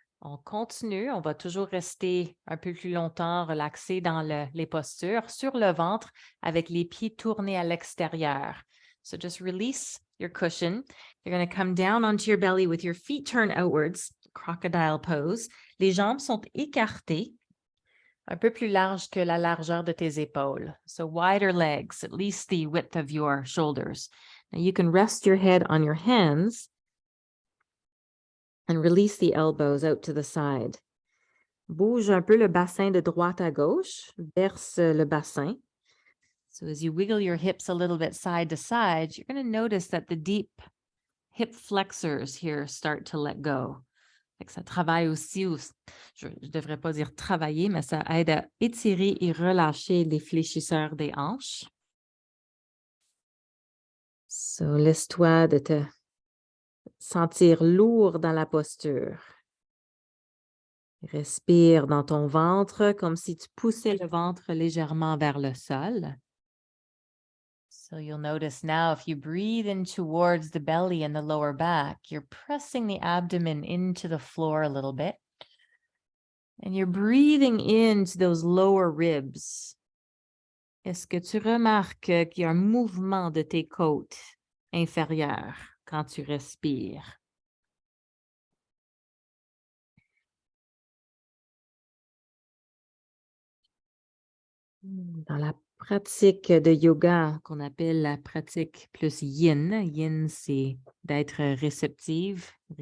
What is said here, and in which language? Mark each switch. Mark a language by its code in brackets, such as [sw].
[fr] On continue, on va toujours rester un peu plus longtemps relaxé dans les postures sur le ventre avec les pieds tournés à l'extérieur. [en] So just release your cushion. You're going to come down onto your belly with your feet turned outwards, crocodile pose. [fr] Les jambes sont écartées, un peu plus larges que la largeur de tes épaules. [en] So wider legs, at least the width of your shoulders. Now you can rest your head on your hands and release the elbows out to the side. [fr] Bouge un peu le bassin de droite à gauche, verse le bassin. [en] So as you wiggle your hips a little bit side to side, you're going to notice that the deep hip flexors here start to let go. [fr] Fait que ça travaille aussi, je ne devrais pas dire travailler, mais ça aide à étirer et relâcher les fléchisseurs des hanches. So, laisse-toi de te sentir lourd dans la posture. Respire dans ton ventre comme si tu poussais le ventre légèrement vers le sol. [en] So you'll notice now if you breathe in towards the belly and the lower back, you're pressing the abdomen into the floor a little bit. And you're breathing into those lower ribs. [fr] Est-ce que tu remarques qu'il y a un mouvement de tes côtes inférieures quand tu respires? Dans la pratique de yoga qu'on appelle la pratique plus yin, yin c'est d'être réceptif,